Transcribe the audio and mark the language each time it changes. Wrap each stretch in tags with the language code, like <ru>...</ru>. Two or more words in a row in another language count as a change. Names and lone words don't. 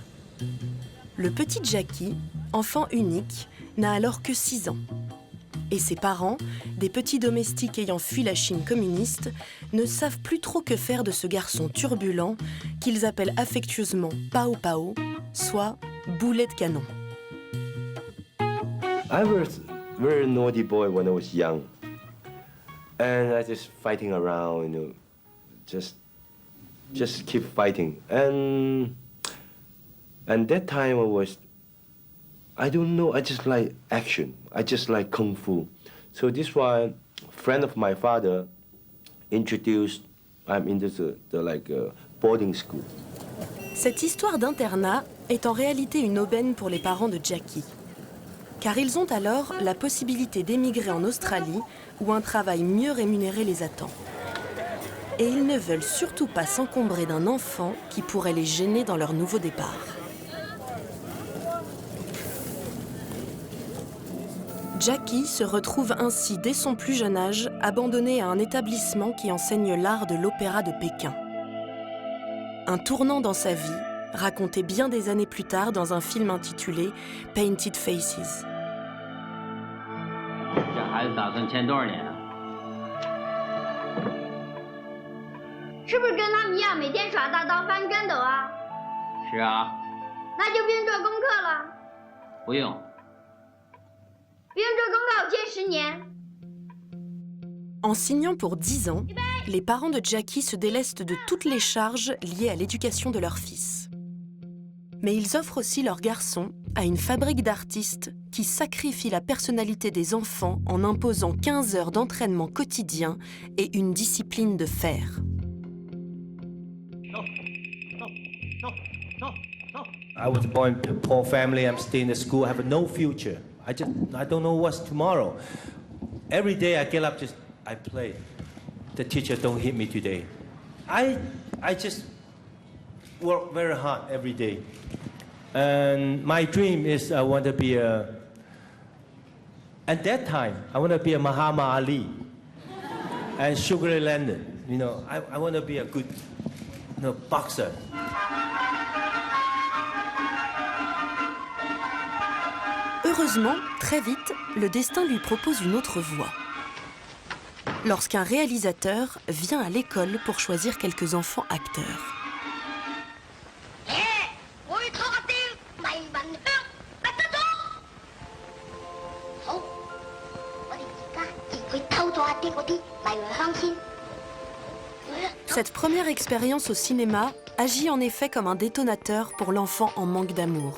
<fr>Le petit Jackie, enfant unique, n'a alors que 6 ans. Et ses parents, des petits domestiques ayant fui la Chine communiste, ne savent plus trop que faire de ce garçon turbulent qu'ils appellent affectueusement Pao Pao, soit boulet de canon.</fr> <en>I was a very naughty boy when I was young. And I just fighting around, you know, just keep fighting. And that time I don't know, I just like action. I just like Kung Fu. So this one, a friend of my father introduced, I'm into the boarding school.</en> <fr>Cette histoire d'internat est en réalité une aubaine pour les parents de Jackie. Car ils ont alors la possibilité d'émigrer en Australie où un travail mieux rémunéré les attend. Et ils ne veulent surtout pas s'encombrer d'un enfant qui pourrait les gêner dans leur nouveau départ. Jackie se retrouve ainsi dès son plus jeune âge abandonné à un établissement qui enseigne l'art de l'opéra de Pékin. Un tournant dans sa vie, raconté bien des années plus tard dans un film intitulé Painted Faces.</fr> <zh>这孩子打算签多少年啊？是不是跟他们一样每天耍大刀翻跟斗啊？是啊，那就不用做功课了。不用。不用做功课，我签10年。</zh> <fr>En signant pour 10 ans, les parents de Jackie se délestent de toutes les charges liées à l'éducation de leur fils. Mais ils offrent aussi leur garçon à une fabrique d'artistes qui sacrifie la personnalité des enfants en imposant 15 heures d'entraînement quotidien et une discipline de fer.</fr> <en>I was born to a poor family. I'm staying in school. I have no future. I don't know what's tomorrow. Every day I get up, I play. The teacher don't hit me today. I just work very hard every day. And my dream is I want to be at that time, I want to be a Muhammad Ali and Sugar Ray Leonard. You know, I want to be a good, boxer.</en> <fr>Heureusement, très vite, le destin lui propose une autre voie. Lorsqu'un réalisateur vient à l'école pour choisir quelques enfants acteurs. Cette première expérience au cinéma agit en effet comme un détonateur pour l'enfant en manque d'amour.</fr>